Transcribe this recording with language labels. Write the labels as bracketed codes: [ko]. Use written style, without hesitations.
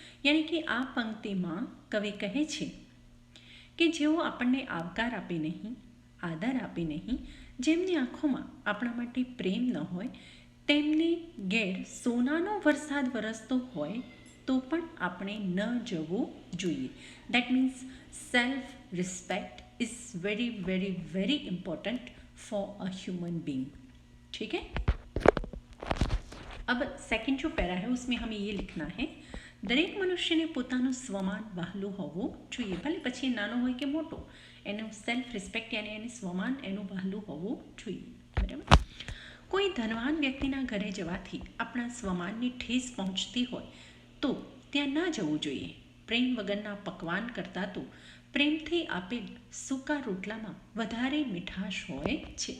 [gu] યાની કે આ પંક્તિમાં કવિ કહે છે કે જેઓ આપણને આવકાર આપે નહીં, આદર આપે નહીં, જેમની આંખોમાં આપણા માટે પ્રેમ ન હોય, તેમને ઘેર સોનાનો વરસાદ વરસતો હોય તો પણ આપણે ન જવું જોઈએ. [en] That means self respect is very very very important for a human being. [hi] ठीक है. अब सेकंड जो पैरा है उसमें हमें ये लिखना है [gu] દરેક મનુષ્યને પોતાનું સ્વમાન વહાલું હોવું જોઈએ. ભલે પછી નાનો હોય કે મોટો, એનું સેલ્ફ રિસ્પેક્ટ યાની એનું સ્વમાન એનું વહાલું હોવું જોઈએ. બરાબર. કોઈ ધનવાન વ્યક્તિના ઘરે જવાથી આપણા સ્વમાનની ઠેસ પહોંચતી હોય તો ત્યાં ન જવું જોઈએ. પ્રેમ વગરના પકવાન કરતાં તો પ્રેમથી આપેલ સૂકા રોટલામાં વધારે મીઠાશ હોય છે.